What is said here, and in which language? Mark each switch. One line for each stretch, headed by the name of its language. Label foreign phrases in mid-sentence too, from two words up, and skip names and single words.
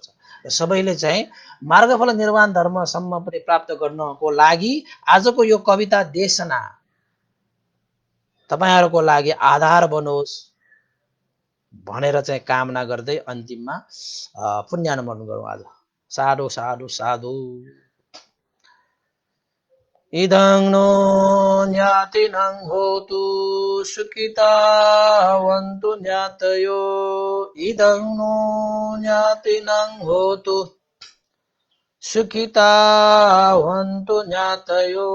Nepali: र सबैले चाहिँ मार्गफल निर्वाण धर्मसम्म पनि प्राप्त गर्नको लागि आजको यो कविता देशना तपाईहरुको लागि आधार बनोस् भनेर चाहिँ कामना गर्दै अन्तिममा पुण्यानुमोदन गरौँ आज।
Pali: साधु साधु साधु। इदं नो ज्ञातिनं होतु सुखितावन्तु ज्ञातयो। इदं नो ज्ञातिनं होतु सुखितावन्तु ज्ञातयो।